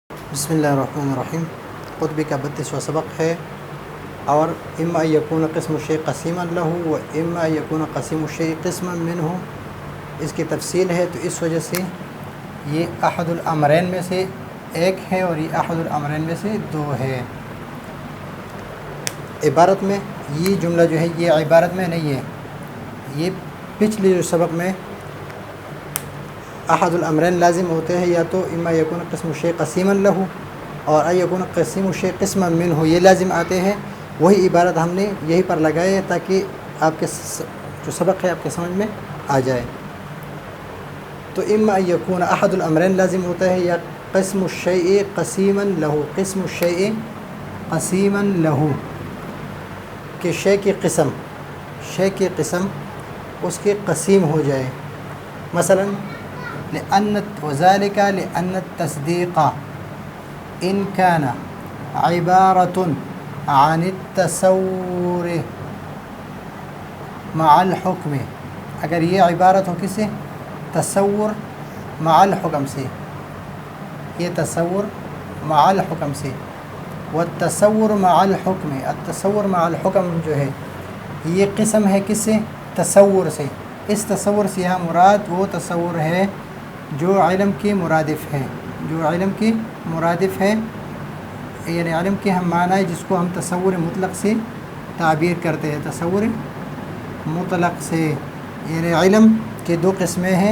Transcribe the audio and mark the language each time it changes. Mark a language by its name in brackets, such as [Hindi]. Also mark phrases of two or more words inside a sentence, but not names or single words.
[Arabic] بسم اللہ الرحمن الرحیم۔ [Urdu] قطبی کا 32واں سبق ہے، اور [Arabic] اما یکون قسم الشیء قسیما لہ و اما یکون قسم الشیء قسما منہ، [Urdu] اس کی تفصیل ہے۔ تو اس وجہ سے یہ [Arabic] احد الامرین [Urdu] میں سے ایک ہے اور یہ [Arabic] احد الامرین [Urdu] میں سے دو ہے۔ عبارت میں یہ جملہ جو ہے یہ عبارت میں نہیں ہے، یہ پچھلے جو سبق میں [Arabic] احد الامرین [Urdu] لازم ہوتے ہیں، یا تو [Arabic] اما یکون قسم الشیء قسیما لہ [Urdu] اور [Arabic] ای یکون قسم الشیء قسما منہ، [Urdu] یہ لازم آتے ہیں۔ وہی عبارت ہم نے یہی پر لگائی ہے تاکہ آپ کے جو سبق ہے آپ کے سمجھ میں آ جائے۔ تو [Arabic] اما یکون احد الامرین [Urdu] لازم ہوتا ہے، یا [Arabic] قسم الشیء قسیما لہ، قسم الشیء قسیما لہ، [Urdu] کہ شے کی قسم اس کے قسیم ہو جائے۔ [Arabic] مثلا وذلك لأن التصديق إن كان عبارة عن التصور مع الحكم، [Urdu] اگر یہ عبارت ہو کس سے؟ [Arabic] تصور مع الحکم [Urdu] سے، یہ [Arabic] تصور مع الحکم [Urdu] سے۔ [Arabic] والتصور مع الحکم، التصور مع الحکم [Urdu] جو ہے یہ قسم ہے کس سے؟ تصور سے۔ اس تصور سے یہاں مراد وہ تصور ہے جو علم کی مرادف ہے، جو علم کی مرادف ہے، یعنی علم کے ہم معنی جس کو ہم تصور مطلق سے تعبیر کرتے ہیں، تصور مطلق سے، یعنی علم کے دو قسمیں ہیں۔